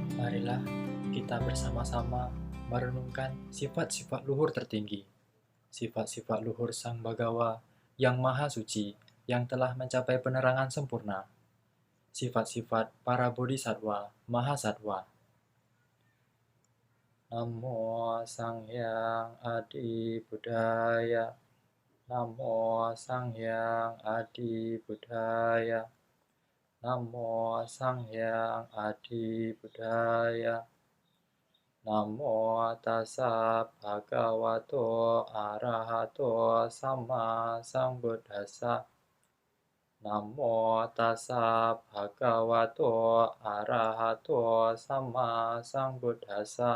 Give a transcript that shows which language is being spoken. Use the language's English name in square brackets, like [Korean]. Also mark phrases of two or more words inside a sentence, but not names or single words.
[Indonesian] Marilah kita bersama-sama merenungkan sifat-sifat luhur tertinggi, sifat-sifat luhur Sang Bagawa yang Maha Suci, yang telah mencapai penerangan sempurna, sifat-sifat para bodhisatwa, mahasatwa. [Kawi] Namo Sang Hyang Adi Budaya, Namo Sang Hyang Adi Budaya, Namo Sang Hyang Adi Budaya. [Pali] Namo tassa bhagavato arahato sama sambuddhassa. Namo tassa bhagavato arahato sama sambuddhassa.